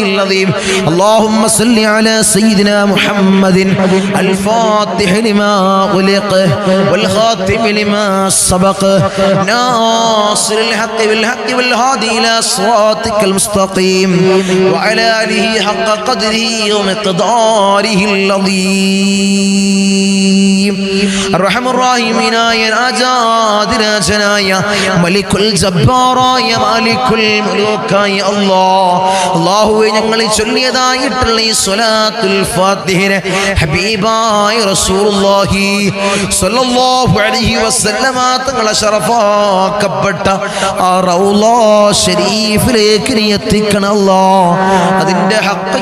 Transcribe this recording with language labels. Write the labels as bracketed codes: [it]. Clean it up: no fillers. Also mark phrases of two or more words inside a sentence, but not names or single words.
[ar] العظيم اللهم صل على سيدنا محمد الفاتح لما خلق والخاتم لما سبق ناصر الحق بالحق والهادي إلى صراطك المستقيم وعلى آله حق قدره ومقداره العظيم الرحم الراحمين يا [ml] രാജാതിരാജനായ മലിക്കുൽ ജബ്ബാറായ മാലിക്കുൽ മുലൂക്കായ അല്ലാഹുവേ ഞങ്ങൾ ചൊല്ലിയതായിട്ടുള്ള ഈ സ്വലാത്തുൽ ഫാത്തിഹയെ ഹബീബായ റസൂലുള്ളാഹി [ar] صلى الله عليه وسلم [ml] തങ്ങളെ ശറഫാക്കപ്പെട്ട ആ റൗള ശരീഫിലേക്ക് നീ എത്തിക്കണം അല്ലാഹ് അതിന്റെ ഹഖ്